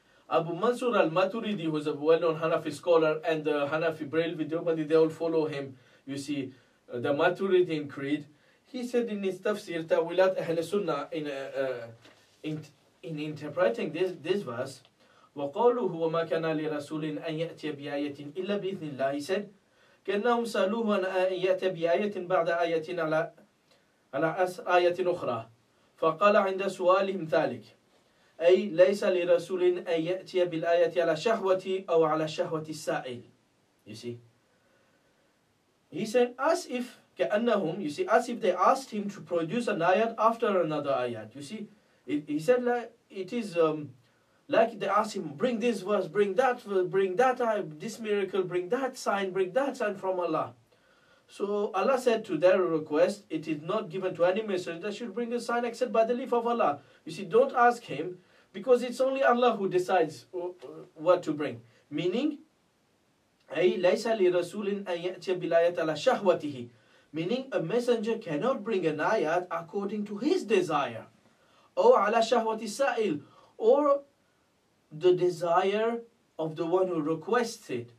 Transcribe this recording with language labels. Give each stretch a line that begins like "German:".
English: Abu Mansur al-Maturidi, who is a well-known Hanafi scholar, and the Hanafi Brelwi, they all follow him. You see, the Maturidian creed. He said in his tafsir, Tawilat Ahl Sunnah, in interpreting this verse,
Arabic: وقوله وما كان لرسول أن يأتي بآية إلا بإذن الله.
English: He said,
Arabic: كأنهم سألوه أن يأتي بآية بعد آية على آية أخرى فقال عند سؤالهم ذلك أي ليس لرسول أن يأتي بالآية على شهوة أو على شهوة السائل.
English: You see, he said, as if كأنهم, you see, as if they asked him to produce an ayat after another ayat. You see, he said like it is like they asked him, bring this verse, bring that this miracle, bring that sign from Allah. So Allah said to their request, it is not given to any messenger that should bring a sign except by the leave of Allah. You see, don't ask him, because it's only Allah who decides what to bring. Meaning,
Arabic: أي ليس لرسول أن يأتي بالآية على شهوته.
English: Meaning, a messenger cannot bring an ayat according to his desire. Or
Arabic: على شهوة السائل,
English: or the desire of the one who requests it.